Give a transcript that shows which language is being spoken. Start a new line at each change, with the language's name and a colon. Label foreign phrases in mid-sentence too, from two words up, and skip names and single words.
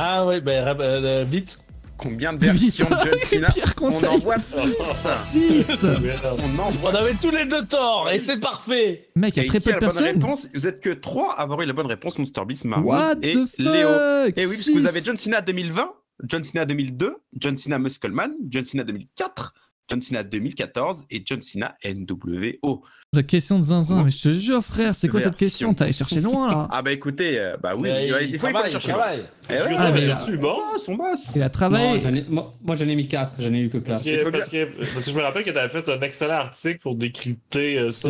French: Ah oui, vite. Combien de versions de John Cena? On en voit 6. On avait tous les deux tort et c'est parfait. Mec, il y a très peu de personnes. Vous êtes que 3 à avoir eu la bonne réponse, Monster Beast, Marmoud et Léo. Et oui, parce que vous avez John Cena 2020, John Cena 2002, John Cena Muscleman, John Cena 2004, John Cena 2014 et John Cena NWO. La question de zinzin, mais je te jure, frère, c'est quoi cette question? T'as allé chercher loin là. Ah bah écoutez, bah oui, des fois il faut aller chercher loin. Son boss. Il a travaillé. Moi j'en ai mis 4, j'en ai eu que 4. Parce que je me rappelle que t'avais fait un excellent article pour décrypter ça.